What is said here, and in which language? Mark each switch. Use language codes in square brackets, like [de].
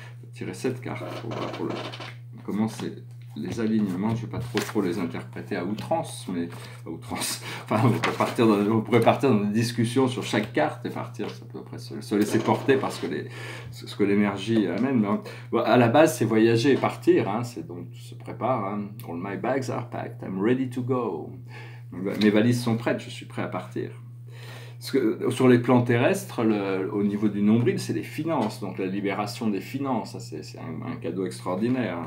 [fr] Je vais tirer 7 cartes pour voir comment c'est. Les alignements, je ne vais pas trop les interpréter à outrance, mais à outrance. Enfin, on pourrait partir dans des discussions sur chaque carte et partir, à peu près se laisser porter par ce que l'énergie amène. Mais, bon, à la base, c'est voyager et partir, hein, c'est donc se prépare. Hein. [en] All my bags are packed, I'm ready to go. [fr] Mes valises sont prêtes, je suis prêt à partir. Parce que sur les plans terrestres, au niveau du nombril, c'est les finances, donc la libération des finances, c'est un cadeau extraordinaire.